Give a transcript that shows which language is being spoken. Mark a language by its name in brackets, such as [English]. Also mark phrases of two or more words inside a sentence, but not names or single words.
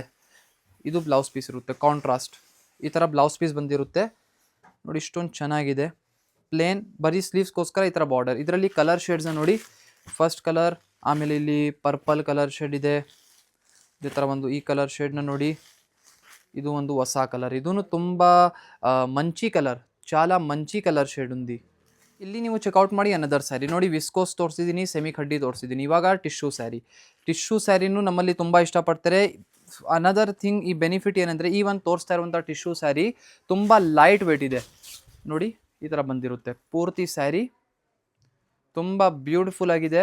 [Kannada] ಇದು [English] blouse piece [Kannada] ಇರುತ್ತೆ ಕಾಂಟ್ರಾಸ್ಟ್, ಈ ಥರ [English] blouse piece [Kannada] ಬಂದಿರುತ್ತೆ ನೋಡಿ. ಇಷ್ಟೊಂದು ಚೆನ್ನಾಗಿದೆ, ಪ್ಲೇನ್, ಬರೀ ಸ್ಲೀವ್ಸ್ಗೋಸ್ಕರ ಈ ಥರ ಬಾರ್ಡರ್. ಇದರಲ್ಲಿ ಕಲರ್ ಶೇಡ್ಸ್ನ ನೋಡಿ, [English] first color, [Kannada] ಆಮೇಲೆ ಇಲ್ಲಿ [English] purple color shade [Kannada] ಇದೆ. ಇದೇ ಥರ ಒಂದು ಈ ಕಲರ್ ಶೇಡ್ನ ನೋಡಿ, ಇದು ಒಂದು ಹೊಸ ಕಲರ್. ಇದೂ ತುಂಬ [Telugu] మంచి కలర్, చాలా మంచి [English] color shade [Telugu] ఉంది. [Kannada] ಇಲ್ಲಿ ನೀವು ಚೆಕ್ಔಟ್ ಮಾಡಿ [English] another saree [Kannada] ನೋಡಿ, ವಿಸ್ಕೋಸ್ ತೋರಿಸಿದ್ದೀನಿ, [English] semi khaddi [Kannada] ತೋರಿಸಿದ್ದೀನಿ. ಇವಾಗ ಟಿಶ್ಯೂ ಸ್ಯಾರಿನೂ ನಮ್ಮಲ್ಲಿ ತುಂಬ ಇಷ್ಟಪಡ್ತಾರೆ. [English] another thing, [Kannada] ಈ ಬೆನಿಫಿಟ್ ಏನಂದರೆ, ಈ ಒಂದು ತೋರಿಸ್ತಾ ಇರುವಂಥ [English] tissue saree [Kannada] ತುಂಬ [English] light weight [Kannada] ಇದೆ ನೋಡಿ, ಈ ಥರ ಬಂದಿರುತ್ತೆ ಪೂರ್ತಿ ಸ್ಯಾರಿ, ತುಂಬ ಬ್ಯೂಟಿಫುಲ್ ಆಗಿದೆ.